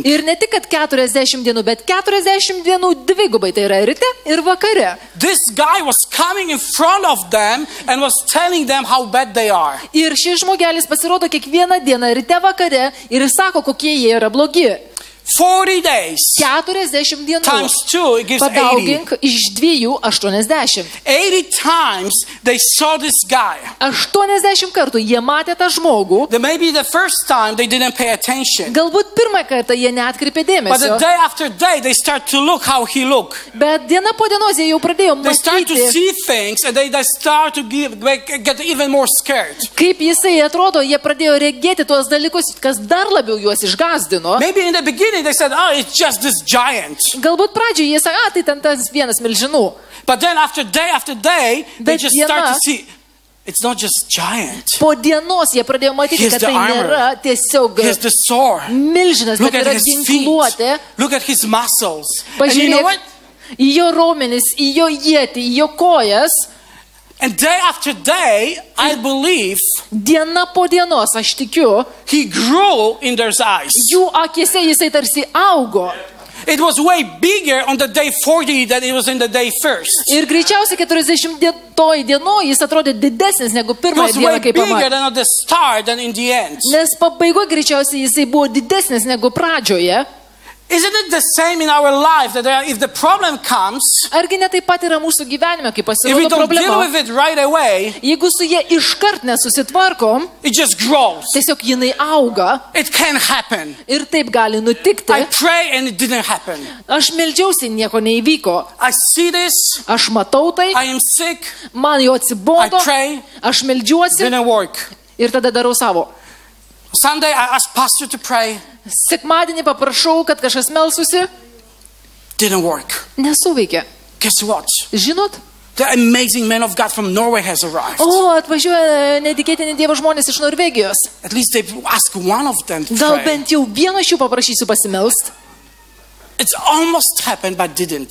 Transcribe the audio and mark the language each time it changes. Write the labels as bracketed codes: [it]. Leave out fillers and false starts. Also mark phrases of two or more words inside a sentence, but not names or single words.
[lt] Ir ne tik, kad 40 dienų, bet 40 dienų dvigubai, tai yra ryte ir vakare. [en] This guy was coming in front of them and was telling them how bad they are. [lt] Ir šis žmogelis pasirodo kiekvieną dieną ryte vakare ir jis sako, kokie jie yra blogi. [en] 40 days [lt] 40 dienų [en] times 2 it gives 80. [lt] Padaugink iš 2 80. [en] 80 times they saw this guy. [lt] 80 kartų jie matė tą žmogų. [en] Maybe the first time they didn't pay attention. [lt] Galbūt pirmą kartą jie neatkreipė dėmesio. [en] But the day after day they start to look how he look. [lt] Bet diena po dienos jie jau pradėjo matyti. [en] They start to see things and they start to get even more scared. [lt] Kaip jisai atrodo, jie pradėjo regėti tuos dalykus, kas dar labiau juos išgąsdino. [en] Maybe in the beginning they said, oh, it's just this giant. [lt] Galbūt pradžioje jie sakė, tai ten tas vienas milžinų. [en] But then after day, they just start to see, it's not just giant. [lt] Po dienos jie pradėjo matyti, kad tai nėra tiesiog milžinas, bet yra ginkluotė. [en] Look at his muscles. [lt] Pažiūrėk į jo raumenis, į jo ietį, į jo kojas. [en] And day after day, I believe, [lt] diena po dienos, aš tikiu, [en] he grew in their eyes. [lt] Jų akise jisai tarsi augo. [en] It was way bigger on the day 40 than it was in the day first. [lt] Ir greičiausiai 40 dienoje jis atrodė didesnis negu pirmąją dieną, kai pamatė. [en] It was way bigger than at the start than in the end. [lt] Nes pabaigoje greičiausiai jisai buvo didesnis negu pradžioje. [en] Isn't it the same in our life that if the problem comes, [lt] argi ne taip pat yra mūsų gyvenime, kai pasirodo problema, [en] if we don't [lt] problema, [en] deal with it right away, [lt] jeigu su jie iškart nesusitvarkom, [en] it just grows. [lt] Tiesiog jinai auga. [en] It can happen. [lt] Ir taip gali nutikti. [en] I pray and it didn't happen. [lt] Aš meldžiausi, nieko neįvyko. [en] I see this. [lt] Aš matau tai. [en] I am sick. [lt] Man jau atsibodo. [en] I pray. [lt] Aš meldžiuosi. [en] Didn't work. [lt] Ir tada darau savo. [en] Sunday I asked pastor to pray. [lt] Sekmadienį paprašau, kad kažkas melsusi. [en] Didn't work. [lt] Nesuveikė. [en] Guess what? [lt] Žinot? [en] The amazing man of God from Norway has arrived. [lt] Atvažiuoja netikėtini Dievo žmonės iš Norvegijos. [en] At least they ask one of them to [lt] Gal [en] pray. [lt] bent jau vieną iš jų paprašysiu pasimelst. [en] It's almost happened but didn't.